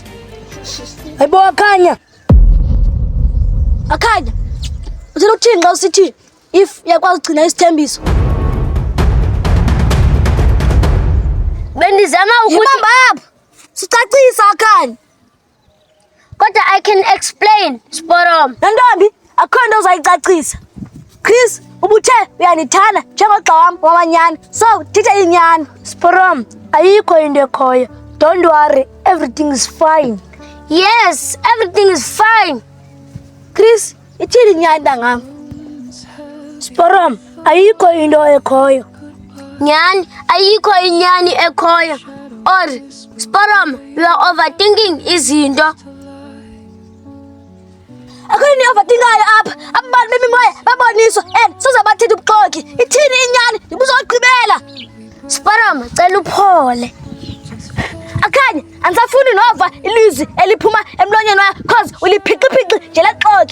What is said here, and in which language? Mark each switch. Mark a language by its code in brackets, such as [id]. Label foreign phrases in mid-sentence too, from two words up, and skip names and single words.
[xh] Hayibo Akhanya. Akhanya. Uthina uthini xa usithi if uyakwazi ukugcina isithembiso? Bendizama ukuthi Yibamba apha. Sicacisa Akhanya. [en] kodwa I can explain, Sporom. [xh] Ntombi, akho nto uzayicacisa. Chris, ubuthe uyanithanda njengogxa wam wamanyani, so thetha inyani. Sporom, ayikho into ekhoyo. [en] Don't worry, everything is fine. Yes, everything is fine. Chris, [xh] ithini inyani ntangam? Sporom, ayikho into ekhoyo. Nyani, ayikho inyani ekhoyo. [en] Or, Sporom, you are overthinking izinto. [xh] Akho ni overthinkayo apha. Abantu bemimoya baboniswa and sozabathetha ubuxoki. Ithini inyani? Ndibuza ukugqibela. Sporom, cela uphole. Akhanya, andisafuni nova ilizwi eliphuma emlonyeni wakho cause uliphiqi nje lexoki.